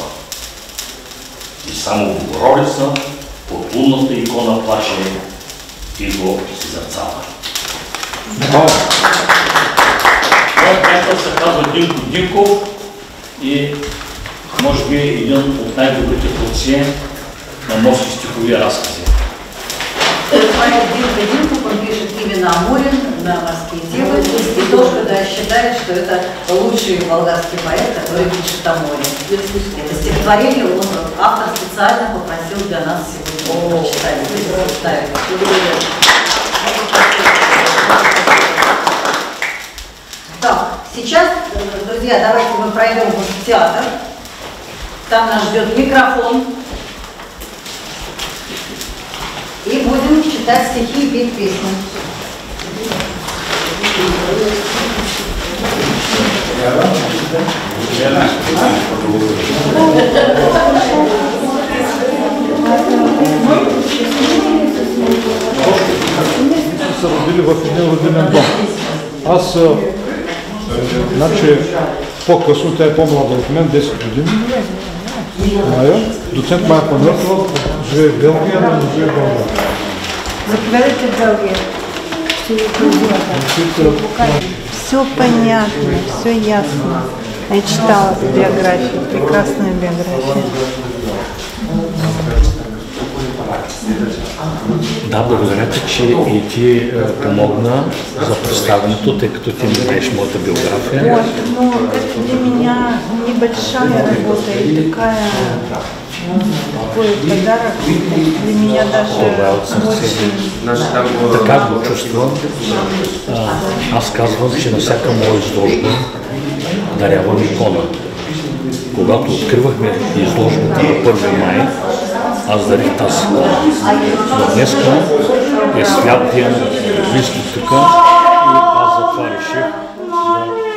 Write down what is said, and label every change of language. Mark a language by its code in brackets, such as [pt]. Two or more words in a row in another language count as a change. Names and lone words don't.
[bg] И само Богородица под лунната икона плаче и го си зърцава. Моят приятел се казва Динко Динков и може би един от най-добрите творци на морски стихови разкази. Това е Динко Динков, [ru] он пишет именно о море, на морские темы, и тоже, когда считает, что это лучший болгарский поэт, который пишет о море. Это стихотворение автор специально попросил для нас сегодня прочитать. Так, сейчас, друзья, давайте мы пройдем в театр. Там нас ждет микрофон. И будем читать стихи и петь песни. [bg] Са родили в един родинен дом. Аз, значи, по-късно, тя е по-млада от мен, 10 години. Майя, доцент Майя Панайотова, живее в Белгия, но не живее в България. Заповядайте в Белгия. [ru] Все понятно, все ясно. Я читала биографию, прекрасная биография. [bg] Да, благодаря ти, че и ти помогна за представянето, тъй като ти не знаеш моята биография. [ru] Вот, ну, это для меня небольшая работа и такой подарок для меня даже очень... [bg] Така го чувствам. Аз казвам, че на всяка моя изложба дарявам икона. Когато откривахме изложбата на 1 май, аз дарих тази икона. Но днеска е свят ден, близко тук и аз затова реших да даря.